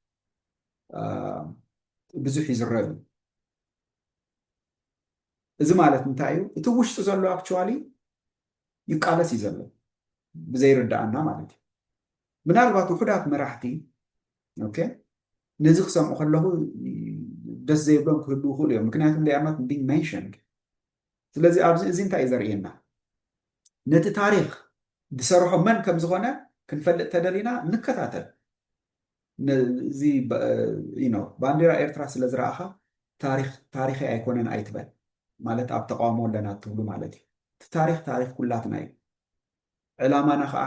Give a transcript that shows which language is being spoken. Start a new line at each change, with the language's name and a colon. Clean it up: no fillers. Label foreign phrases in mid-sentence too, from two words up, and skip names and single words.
Tigrinya: ብዙሕ ይዝረብ እዚ ማለት እንታይ እዩ እቲ ውሽጢ ዘሎ ኣክቹዋሊ ይቃለስ እዩ ዘሎ ብዘይርዳእና ማለት እዩ ምናልባት ውሕዳት መራሕቲ ኦኬ ነዚ ክሰምዑ ከለኹ ደስ ዘይብሎም ክህሉ ይኽእሉ እዮም ምክንያቱም they
English: are not being mentioned
Tigrinya: ስለዚ ኣብዚ እዚ እንታይ እዩ ዘርእየና ነቲ ታሪክ ዝሰርሖ መን ከም ዝኾነ ክንፈልጥ ተደሊና ንከታተል እዚ ባንዴራ ኤርትራ ስለ ዝረኣኻ ታሪክ ኣይኮነን ኣይትበል ማለት ኣብ ተቃውሞ ኣለና ትብሉ ማለት እዩ እቲ ታሪክ ኩላትና እዩ ዕላማና ከዓ